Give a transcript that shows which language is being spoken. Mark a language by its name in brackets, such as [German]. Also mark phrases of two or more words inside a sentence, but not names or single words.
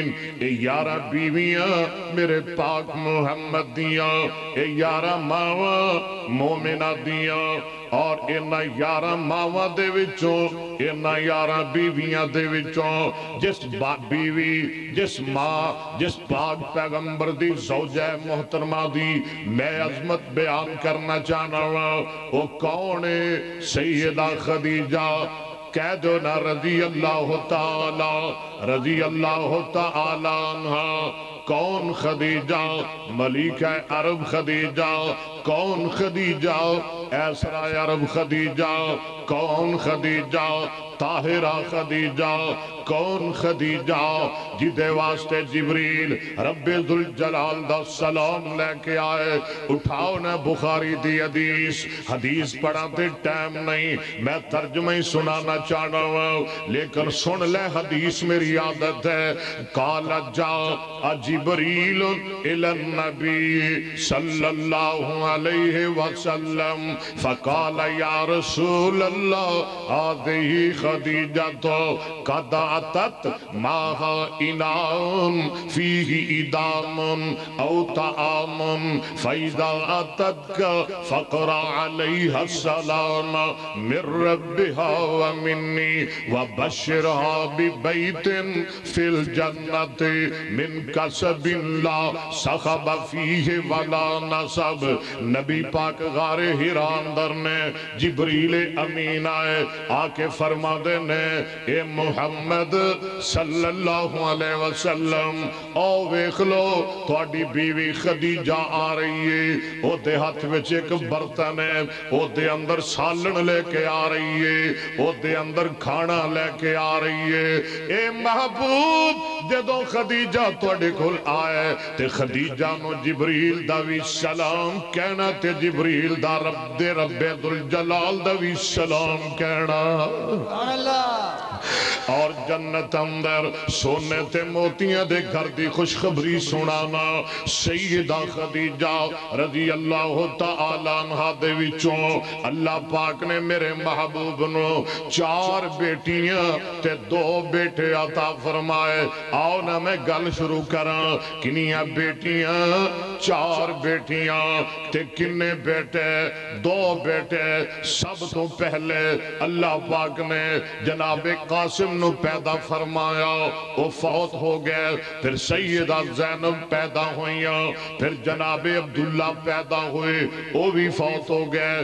[Punjabi] اے 11 بیویاں میرے پاک محمد دیاں، اے 11 ماواں مومنہ دیاں. اور انہاں 11 ماواں دے وچوں، انہاں 11 بیویاں دے وچوں جس بیوی، جس ماں، جس پاک پیغمبر دی زوجہ محترمہ دی میں عظمت بیان کرنا چاہنا ہوں، وہ کون ہے؟ سیدہ خدیجہ. کہہ دو نا [Arabic] رضی اللہ تعالی، رضی اللہ تعالی عنہ. [Punjabi] کون خدیجہ؟ ملکہ عرب خدیجہ. کون خدیجہ؟ ایسرا عرب خدیجہ. کون خدیجہ؟ طاہرہ خدیجہ. کون خدیجہ؟ جدے واسطے جبریل [Arabic] رب ذوالجلال [Punjabi] دا سلام لے کے آئے. اٹھاؤ نا بخاری دی حدیث، حدیث پڑھا تے ٹائم نہیں، میں ترجمہ ہی سنانا چاہنا ہوں، لیکن سن لے حدیث میری عادت ہے. [Arabic] قال جاء جبریل الی النبی صلی اللہ علیہ وسلم فقال یا رسول اللہ هذه خدیجۃ قد اتت ماہا انام فیہ ادام او طعام فاذا اتتک فقرا علیہا السلام من ربها ومنی وبشرها ببیت فی الجنت من کسب لا سخب فیہ ولا نصب. [Punjabi] نبی پاک غار حرا اندر نے جبریل امین آئے آ کے فرما دینے اے محمد [Arabic] صلی اللہ علیہ وسلم [Punjabi] او ویکھ لو تہاڈی بیوی خدیجہ آ رہی ہے. او دے ہاتھ وچ ایک برتن ہے, او دے اندر سالن لے کے آ رہی ہے, او دے اندر کھانا لے کے آ رہی ہے. اے محبوب جدوں خدیجہ تہاڈے کول آئے تے خدیجہ نو جبریل دا وی سلام کہنا تے جبریل دا رب دے [Arabic] رب ذوالجلال [Punjabi] دا وی سلام کہنا. [Arabic] سبحان اللہ. [Punjabi] اور جنت اندر سونے تے موتیاں دے گھر دی خوشخبری سنانا. سیدہ خدیجہ [Arabic] رضی اللہ تعالیٰ عنہ [Punjabi] دے وچوں اللہ پاک نے میرے محبوب نو 4 بیٹیاں تے 2 بیٹے عطا فرمائے. آؤ نا میں گل شروع کراں. کنیاں بیٹیاں؟ 4 بیٹیاں. تے کنے بیٹے؟ 2 بیٹے. سب تو پہلے اللہ پاک نے جناب قاسم نو پیدا فرمایا, وہ فوت ہو گئے. پھر سیدہ زینب پیدا ہوئیاں. پھر جناب عبداللہ پیدا ہوئے, وہ بھی فوت ہو گئے.